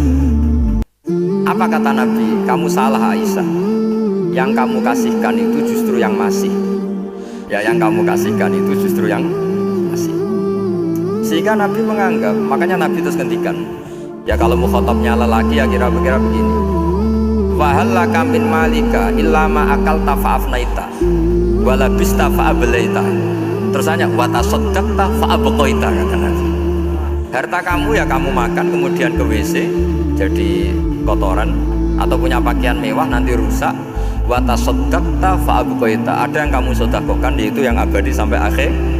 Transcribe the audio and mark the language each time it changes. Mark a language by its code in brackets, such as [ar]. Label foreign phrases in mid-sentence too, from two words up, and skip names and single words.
[id] Apa kata Nabi? Kamu salah Aisyah. Yang kamu kasihkan itu justru yang masih. Ya, yang kamu kasihkan itu justru yang masih. Sehingga Nabi menganggap, makanya Nabi terus gantikan. Ya kalau mukhatabnya lelaki ya kira-kira begini. [ar] وهل لك من مالك إلا ما أكلت فأفنيت ولا لبست فأبليت. [id] Terus hanya [ar] وتصدقت فأبقيت, [id] kata Nabi. Harta kamu ya kamu makan kemudian ke WC jadi kotoran, atau punya pakaian mewah nanti rusak. [ar] وتصدقت فأبقيت. [id] Ada yang kamu sedekahkan, yaitu yang abadi sampai akhir.